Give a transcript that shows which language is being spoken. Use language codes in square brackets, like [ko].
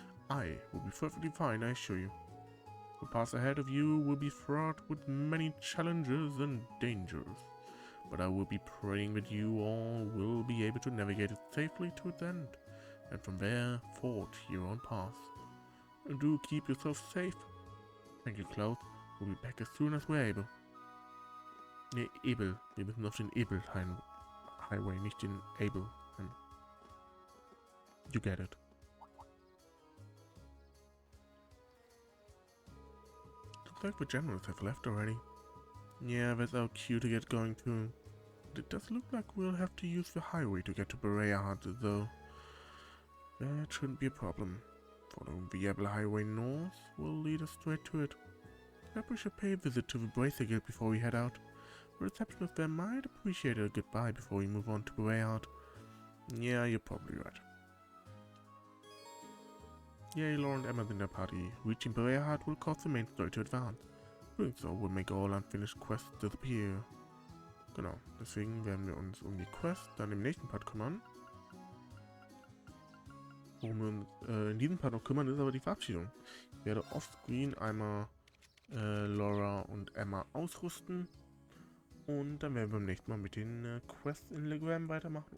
[en] I will be perfectly fine, I assure you. The path ahead of you will be fraught with many challenges and dangers, but I will be praying that you all will be able to navigate it safely to its end, and from there forge your own path. And do keep yourself safe. Thank you, Klaus. We'll be back as soon as we're able. [de] Ne, Ebel. Wir müssen auf den Ebel-Highway, nicht den Able. [en] You get it. Looks like the generals have left already. Yeah, that's our cue to get going too. But it does look like we'll have to use the highway to get to Bereahard, though. That shouldn't be a problem. Following the Ebel Highway north will lead us straight to it. Perhaps we should pay a visit to the Bracer Guild before we head out. The receptionist there might appreciate a goodbye before we move on to Bereahard. Yeah, you're probably right. Yay, Laura and Emma in their party. Reaching Bereahard will cause the main story to advance. Doing so will make all unfinished quests disappear. [de] Genau, deswegen werden wir uns um die Quest dann im nächsten Part kümmern. Worum wir uns in diesem Part noch kümmern, ist aber die Verabschiedung. Ich werde offscreen einmal Laura und Emma ausrüsten. Und dann werden wir beim nächsten Mal mit den Quests in Legram weitermachen.